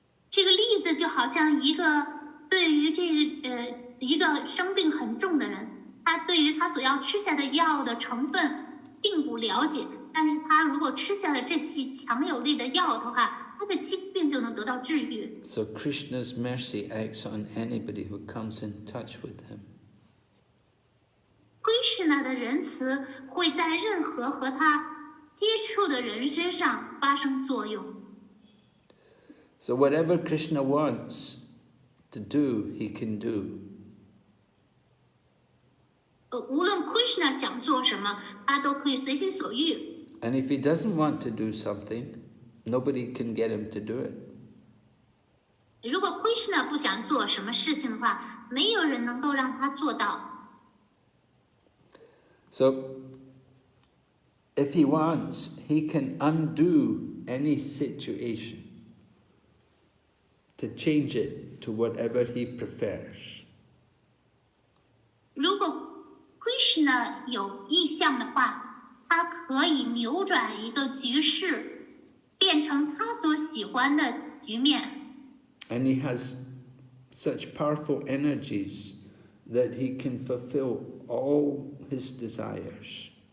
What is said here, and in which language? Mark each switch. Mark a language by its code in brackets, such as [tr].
[zh] 这个例子就好像一个对于一个生病很重的人，他对于他所要吃下的药的成分并不了解，但是他如果吃下了这剂强有力的药的话，他的疾病就能得到治愈。 [en] So Krishna's mercy acts on anybody who comes in touch with him. [zh] Krishna 的仁慈会在任何和他接触的人身上发生作用。 [en] So whatever Krishna wants to do, he can do. [zh] 无论 Krishna 想做什么，他都可以随心所欲。 [en] And if he doesn't want to do something, nobody can get him to do it. [zh] 如果 Krishna 不想做什么事情的话，没有人能够让他做到。 [en] So if he wants, he can undo any situation to change it to whatever he prefers. [zh] 如果 Krishna 有意向的话，他可以扭转一个局势，变成他所喜欢的局面。 [en] And he has such powerful energies that he can fulfill all his desires.